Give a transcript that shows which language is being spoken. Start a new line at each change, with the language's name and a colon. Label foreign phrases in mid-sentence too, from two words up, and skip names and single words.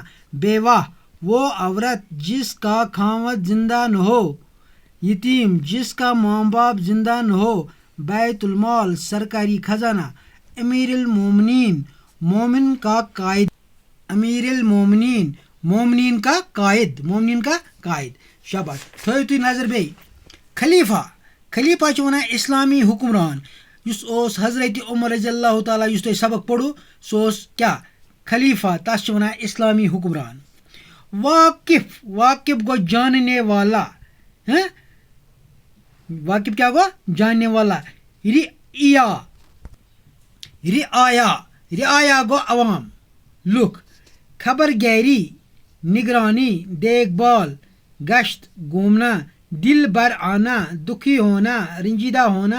Urdu: بیوہ وہ عورت جس کا خاوند زندہ نہ ہو. یتیم جس کا ماں باپ زندہ نہ ہو. بیت المال سرکاری خزانہ. امیر المومنین مومن کا قائد. امیر المومنین مومنین کا قائد.
Kashmiri: شاباش. تھٲیِو تُہۍ نظر بیٚیہِ. خلیفہ چھِ وَنان
Urdu: اسلامی حکمران.
Kashmiri: یُس اوس حضرت عمر
Arabic: رضی اللہ تعالیٰ
Kashmiri: یُس تۄہہِ سبق پوٚرُو سُہ اوس کیٛاہ خلیفہ. تَس چھِ وَنان
Urdu: اسلامی حکمران.
Kashmiri: واقف گوٚو
Urdu: جاننے والا.
Kashmiri: واقف کیٛاہ گوٚو
Urdu: جاننے والا.
Kashmiri: رعایا گوٚو عوام لُکھ.
Urdu: خبر گیری نگرانی دیکھ بھال. گشت گھومنا. دل بر آنا دکھی ہونا رنجیدہ ہونا.